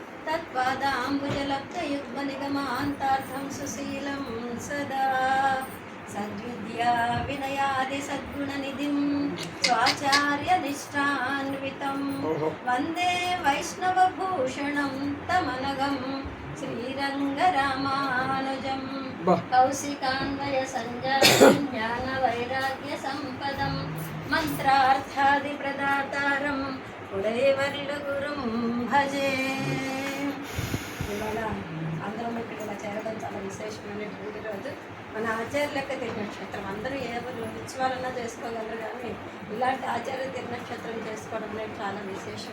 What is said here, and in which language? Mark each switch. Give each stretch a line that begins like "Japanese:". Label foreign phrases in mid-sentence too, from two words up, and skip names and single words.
Sanskrit: तत्पादाम्बुजलब्धयुग्मनिगमान्तार्थं सुशीलं सदा सद्विद्या विनयादि सद्गुणनिधिं स्वाचार्यनिष्ठान्वितं वन्दे वैष्णवभूषणं तमनघं श्रीरङ्गरामानुजं कौशिकान्वयसञ्जातं ज्ञानवैराग्यसम्पदं మంత్రార్థాదిప్రదాతారం ఉదయవర్లుగురుం భజే.
Telugu: ఇవాళ అందరం ఇక్కడ ఇలా చేరడం చాలా విశేషమైనటువంటి రోజు. మన ఆచార్యులక తిరునక్షత్రం అందరూ ఎవరు ఉత్సవాలన్నా చేసుకోగలరు, కానీ ఇలాంటి ఆచార్య తిరునక్షత్రం చేసుకోవడం అనేది చాలా విశేషం.